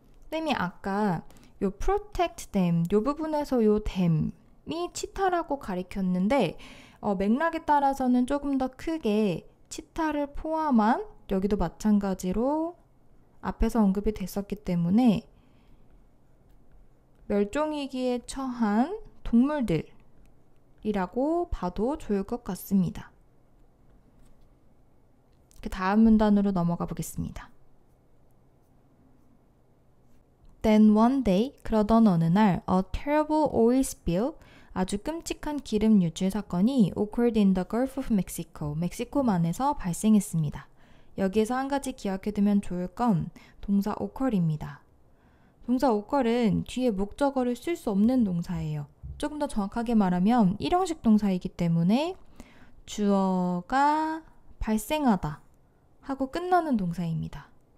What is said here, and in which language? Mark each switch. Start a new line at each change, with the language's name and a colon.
Korean: 쌤이 아까 요 protect them 요 부분에서 요 them이 치타라고 가리켰는데 맥락에 따라서는 조금 더 크게 치타를 포함한 여기도 마찬가지로 앞에서 언급이 됐었기 때문에 멸종위기에 처한 동물들이라고 봐도 좋을 것 같습니다. 그 다음 문단으로 넘어가 보겠습니다.
English: Then one day,
Korean: 그러던 어느 날,
English: a terrible oil spill,
Korean: 아주 끔찍한 기름 유출 사건이
English: occurred in the Gulf of Mexico,
Korean: 멕시코만에서 발생했습니다. 여기에서 한 가지 기억해두면 좋을 건 동사 occur입니다. 동사 occur은 뒤에 목적어를 쓸 수 없는 동사예요. 조금 더 정확하게 말하면 일형식 동사이기 때문에 주어가 발생하다 하고 끝나는 동사입니다.